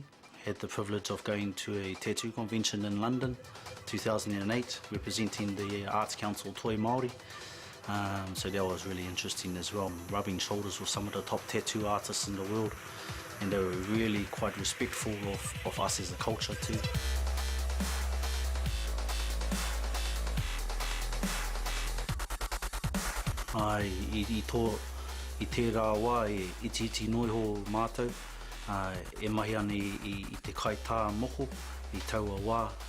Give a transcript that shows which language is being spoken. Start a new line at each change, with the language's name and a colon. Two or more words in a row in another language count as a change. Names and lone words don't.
English: Had the privilege of going to a tattoo convention in London, 2008, representing the Arts Council Toi Maori. So that was really interesting as well, rubbing shoulders with some of the top tattoo artists in the world, and they were really quite respectful of us as a culture too.
Māori: I tērā wā iti noi ho mātou, e mahi ana I te kai tā moko, I taua wā,